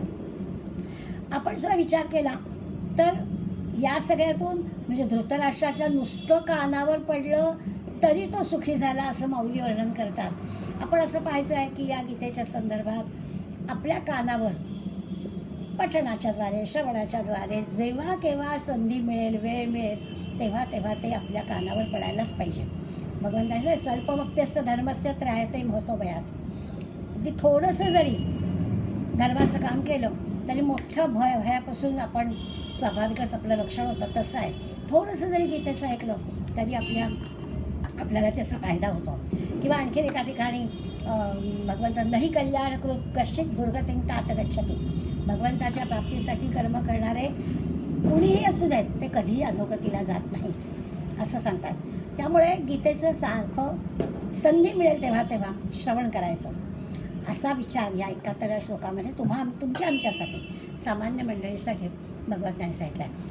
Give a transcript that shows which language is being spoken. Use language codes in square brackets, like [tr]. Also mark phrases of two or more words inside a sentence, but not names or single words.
[mr] आपण जर विचार केला तर या सगळ्यातून म्हणजे धृतराष्ट्राच्या नुसतं कानावर पडलं तरी तो सुखी झाला असं माऊली वर्णन करतात. आपण असं पाहायचं आहे की या गीतेच्या संदर्भात आपल्या कानावर पठणाच्या द्वारे, श्रवणाच्या द्वारे जेव्हा केव्हा संधी मिळेल, वेळ मिळेल तेव्हा तेव्हा ते आपल्या कानावर पडायलाच पाहिजे. [sa] भगवंताचं स्वल्पमप्यस्य धर्मस्य त्रायते महत्वभयात. [mr] अगदी थोडंसं जरी धर्माचं काम केलं तरी मोठं भयापासून आपण स्वाभाविकच आपलं रक्षण होतं. तसं आहे, थोडंसं जरी गीतेचं ऐकलं तरी आपल्याला त्याचा फायदा होतो. किंवा आणखीन एका ठिकाणी भगवंतांनाही [sa] कल्याणकृत कश्चित दुर्गतीं तात गच्छति. [mr] भगवंताच्या प्राप्तीसाठी कर्म करणारे कुणीही असू देत ते कधीही अधोगतीला जात नाही असं सांगतात. त्यामुळे गीतेचं सारखं संधी मिळेल तेव्हा तेव्हा श्रवण करायचं असा विचार या 71व्या श्लोकामध्ये तुमच्या आमच्यासाठी सामान्य मंडळीसाठी भगवंतांनी सांगितलं आहे.